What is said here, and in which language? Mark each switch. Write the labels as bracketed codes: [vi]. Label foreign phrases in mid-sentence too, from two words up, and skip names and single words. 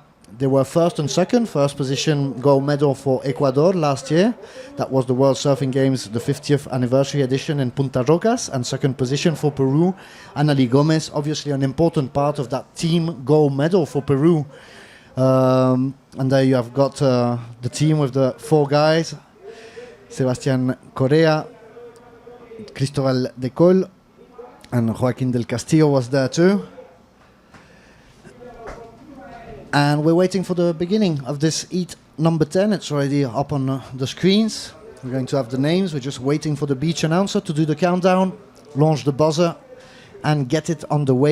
[en] They were first and second. First position gold medal for Ecuador last year. That was the World Surfing Games, the 50th anniversary edition in Punta Rocas. And second position for Peru, Annalie Gomez, obviously an important part of that team gold medal for Peru. And there you have got the team with the 4 guys. Sebastián Correa, Cristóbal de Col, and Joaquín del Castillo was there too. And we're waiting for the beginning of this heat number 10. It's already up on the screens. We're going to have the names. We're just waiting for the beach announcer to do the countdown, launch the buzzer, and get it on the way.